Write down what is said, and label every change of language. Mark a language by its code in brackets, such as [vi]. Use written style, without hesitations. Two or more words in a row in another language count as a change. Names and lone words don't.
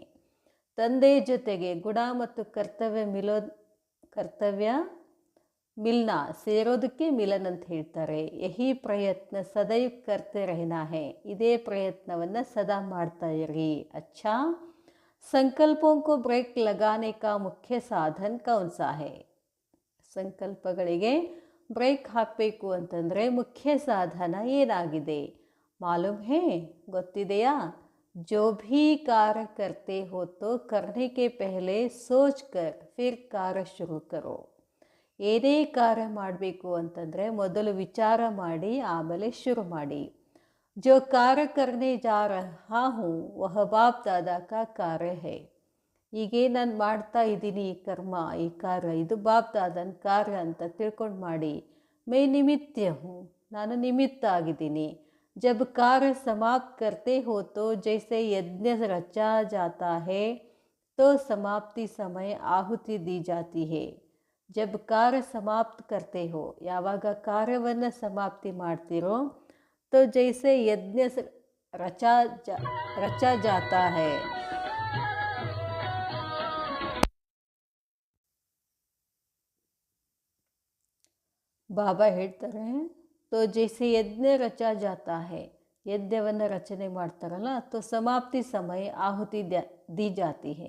[kn] ತಂದೆ ಜೊತೆಗೆ ಗುಣ ಮತ್ತು ಕರ್ತವ್ಯ ಮಿಲ್ನಾ ಸೇರೋದಕ್ಕೆ ಮಿಲನ್ ಅಂತ ಹೇಳ್ತಾರೆ. [hi] यही प्रयत्न सदैव करते रहना है. [kn] ಇದೇ ಪ್ರಯತ್ನವನ್ನು ಸದಾ ಮಾಡ್ತಾ ಇರಿ. [hi] अच्छा, संकल्पों को ब्रेक लगाने का मुख्य साधन कौन सा है. [kn] ಸಂಕಲ್ಪಗಳಿಗೆ ಬ್ರೇಕ್ ಹಾಕಬೇಕು ಅಂತಂದರೆ ಮುಖ್ಯ ಸಾಧನ ಏನಾಗಿದೆ? [hi] मालूम है, ಗೊತ್ತಿದೆಯಾ? जो भी कार्य करते हो तो करने के पहले सोच कर फिर कार्य शुरू करो. [kn] ಏನೇ ಕಾರ್ಯ ಮಾಡಬೇಕು ಅಂತಂದರೆ ಮೊದಲು ವಿಚಾರ ಮಾಡಿ ಆಮೇಲೆ ಶುರು ಮಾಡಿ. [hi] जो कार्य करने जा रहा हूँ वह बाप दादा का कार्य है. [kn] ಹೀಗೆ ನಾನು ಮಾಡ್ತಾ ಇದ್ದೀನಿ ಈ ಕರ್ಮ, ಈ ಕಾರ್ಯ, ಇದು ಬಾಪ್ ದಾದನ ಕಾರ್ಯ ಅಂತ ತಿಳ್ಕೊಂಡು ಮಾಡಿ. [hi] मैं निमित्त हूँ, [kn] ನಾನು ನಿಮಿತ್ತ ಆಗಿದ್ದೀನಿ. [hi] जब कार्य समाप्त करते हो तो जैसे यज्ञ रचा जाता है तो समाप्ति समय आहुति दी जाती है. जब कार्य समाप्त करते हो, [kn] ಯಾವಾಗ ಕಾರ್ಯವನ್ನು ಸಮಾಪ್ತಿ ಮಾಡ್ತಿರೋ, [hi] तो जैसे यज्ञ रचा जाता है. [kn] ಬಾಬಾ ಹೇಳ್ತಾರೆ, [hi] तो जैसे यज्ञ रचा जाता है, [kn] ಯಜ್ಞವನ್ನು ರಚನೆ ಮಾಡ್ತಾರಲ್ಲ, [hi] तो समाप्ति समय आहुति दी जाती है.